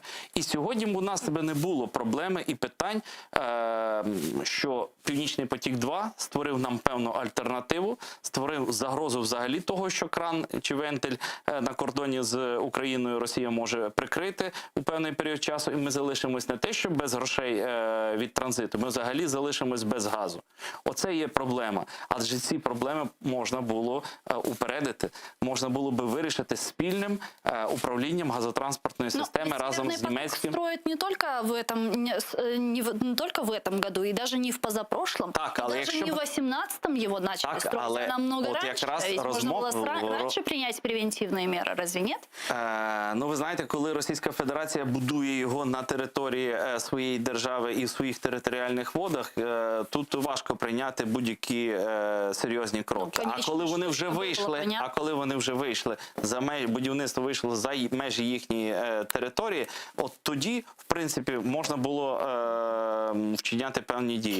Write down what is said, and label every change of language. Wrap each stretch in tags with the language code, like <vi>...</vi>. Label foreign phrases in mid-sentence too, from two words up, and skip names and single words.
<uk>І сьогодні у нас не було проблеми і питань, що Північний потік-2 створив нам певну альтернативу, створив загрозу взагалі того, що кран чи вентиль на кордоні з Україною Росія може прикрити у певний період часу. Ми залишимось не те, що без грошей від транзиту, ми взагалі залишимось без газу. Оце є проблема. Адже ці проблеми можна було упередити, можна було би вирішити спільним управлінням газотранспортної системи разом з німецьким.</uk> <ru>Строят не только в этом году, и даже не в позапрошлом, даже не в 18-м его начали строить, намного раньше. Ведь можно было раньше принять превентивные меры, разве нет?</ru> <uk>Ви знаєте, коли Російська Федерація будує його на території своєї держави і в своїх територіальних водах, тут важко прийняти будь-які серйозні кроки. А коли вони вже вийшли за межі, будівництво вийшло за межі їхньої території, от тоді, в принципі, можна було вчиняти певні дії.</uk>